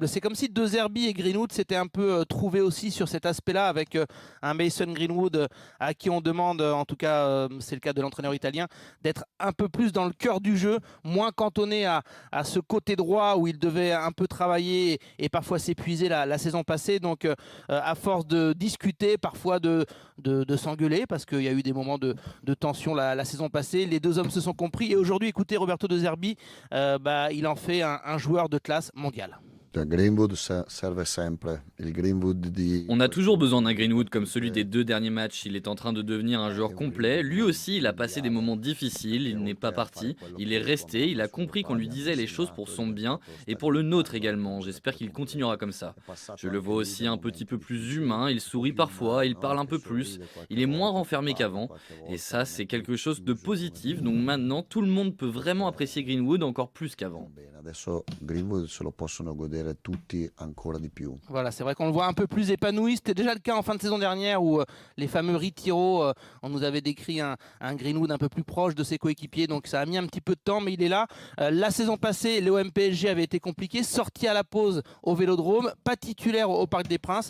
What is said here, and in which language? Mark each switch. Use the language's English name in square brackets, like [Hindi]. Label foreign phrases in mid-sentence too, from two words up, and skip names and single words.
[French] C'est comme si De Zerbi et Greenwood s'étaient un peu trouvés aussi sur cet aspect-là, avec un Mason Greenwood à qui on demande, en tout cas c'est le cas de l'entraîneur italien, d'être un peu plus dans le cœur du jeu, moins cantonné à ce côté droit où il devait un peu travailler et parfois s'épuiser la saison passée. Donc à force de discuter, parfois de s'engueuler, parce qu'il y a eu des moments de tension la saison passée, les deux hommes se sont compris et aujourd'hui, écoutez, Roberto De Zerbi, il en fait un joueur de classe mondiale. [Italian] Greenwood serve sempre. Il Greenwood di... [French] On a toujours besoin d'un Greenwood comme celui des 2 derniers matchs. Il est en train de devenir un joueur complet. Lui aussi, il a passé des moments difficiles. Il n'est pas parti. Il est resté. Il a compris qu'on lui disait les choses pour son bien et pour le nôtre également. J'espère qu'il continuera comme ça. Je le vois aussi un petit peu plus humain. Il sourit parfois. Il parle un peu plus. Il est moins renfermé qu'avant. Et ça, c'est quelque chose de positif. Donc maintenant, tout le monde peut vraiment apprécier Greenwood encore plus qu'avant. [Italian] Adesso Greenwood se lo possono godere tutti ancora di più. [French] Voilà, c'est vrai qu'on le voit un peu plus épanoui. C'était déjà le cas en fin de saison dernière où les fameux Ritiro, on nous avait décrit un Greenwood un peu plus proche de ses coéquipiers. Donc ça a mis un petit peu de temps, mais il est là. La saison passée, l'OM PSG avait été compliqué. Sorti à la pause au Vélodrome, pas titulaire au Parc des Princes.